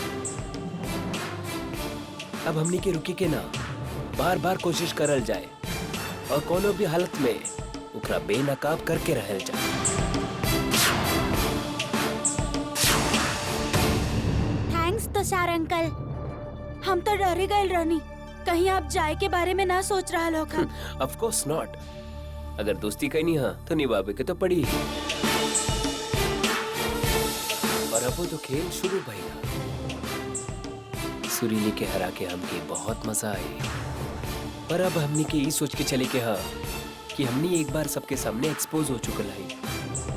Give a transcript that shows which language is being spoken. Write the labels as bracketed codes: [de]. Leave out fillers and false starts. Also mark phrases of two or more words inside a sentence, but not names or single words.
[bho] अब हमनी के रुकी के ना, बार बार कोशिश करल जाए और कोनो भी हालत में उकरा बेनकाब करके रहल जाए। थैंक्स तुषार अंकल, हम तो डर गए रहनी, कहीं आप जाए के बारे में ना सोच रहा लोग। [en] of course not, [bho] अगर दोस्ती करनी है तो निभावे के तो पड़ी। और अब तो खेल शुरू भइला। सुरीली के हरा के हमके बहुत मजा आए, पर अब हमनी के ये सोच के चले के हाँ कि हमनी एक बार सबके सामने एक्सपोज हो चुकल है।